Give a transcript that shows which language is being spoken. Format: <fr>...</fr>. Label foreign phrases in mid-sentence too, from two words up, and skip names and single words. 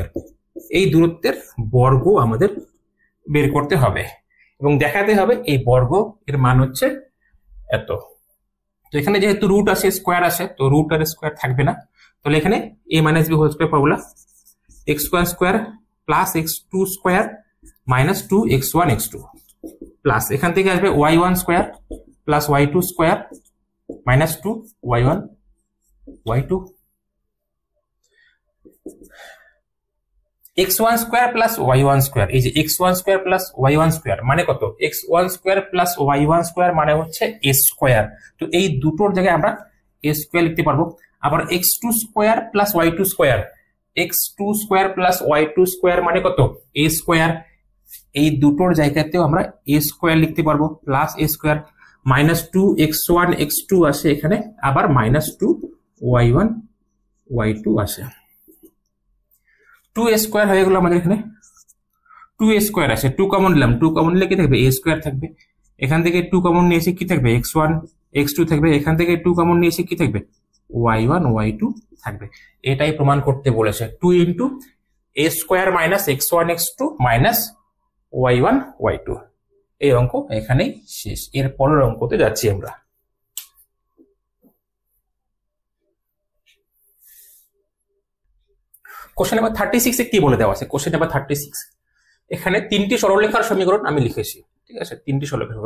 <bn>এই দূরত্বের বর্গ আমাদের বের করতে হবে এবং দেখাতে হবে এই বর্গ এর মান হচ্ছে এত। তো এখানে যেহেতু রুট আছে স্কয়ার আছে তো রুট আর স্কয়ার থাকবে না, তাহলে এখানে a - b</bn> <en>whole square formula</en> <bn>x1² + x2² - 2x1 x2 প্লাস এখান থেকে আসবে y1² + y2² - 2y1 y2, x1² + y1², এই যে x1² + y1² মানে কত, x1² + y1² মানে হচ্ছে a²। তো এই দুটোর জায়গায় আমরা a² লিখতে পারবো। আবার x2² + y2², x2² + y2² মানে কত a², এই দুটোর জায়গাতেও আমরা a² লিখতে পারবো প্লাস a² -2x1 x2 আসে এখানে, আবার -2y1 y2 আসে, 2a² হয়ে গেল আমাদের এখানে 2a² আছে, 2 কমন নিলাম, 2 কমন নিলে কি থাকবে a² থাকবে, এখান থেকে 2 কমন নিয়েছি কি থাকবে x1 x2 থাকবে, এখান থেকে 2 কমন নিয়েছি কি থাকবে y1 y2 থাকবে। এটাই প্রমাণ করতে বলেছে 2 × a² - x1 x2 - y1 y2। এই অঙ্ক এখানেই শেষ। এর পরের অঙ্কতে যাচ্ছি আমরা।</bn> <en>question number</en> <bn>36 এ কি বলে দেওয়া আছে,</bn> <en>question number</en> <bn>36 এখানে তিনটি সরলরেখার সমীকরণ আমি লিখেছি, ঠিক আছে, তিনটি সরলরেখা।</bn>